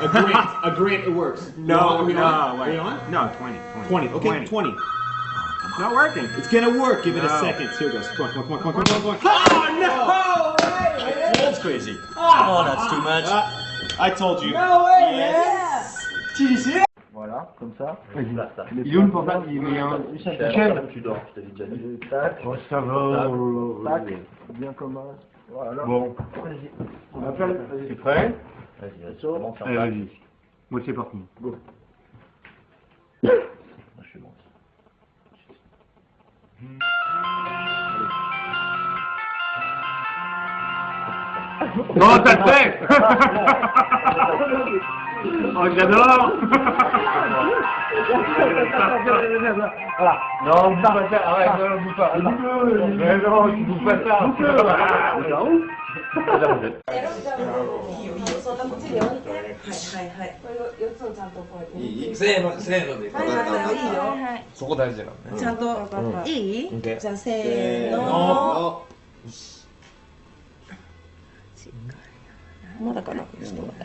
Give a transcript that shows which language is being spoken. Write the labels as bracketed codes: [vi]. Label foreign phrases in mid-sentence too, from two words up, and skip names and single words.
[en] A grant, it works. No, Are we no, on? wait. Are we on? No, 20. 20. Okay, 20. It's not working. It's gonna work. Give it a No. second. Here it goes. Come on, come on, come on, come on, come on. Oh, no! That's crazy. Oh, that's too much. I told you. No way, Yes. [fr] Voilà, comme ça. Il est où le portable? Il est un... Michel, tu dors, je t'avais déjà dit. Tac. Oh, ça va. Tac. Bien comme ça. Voilà. Bon. Vas-y. On appelle. Tu es prêt? Vas-y, Allez, vas-y. Moi, c'est parti. Go. Je suis bon. Oh, ça te fait! Oh, j'adore! Voilà. Non, on peut pas faire. Arrête, non, on peut pas. Mais non, tu peux pas faire. [ja] せーので。そこ大事だからね。ちゃんといい？じゃあせーの。の。まだかな。ちょっと待って。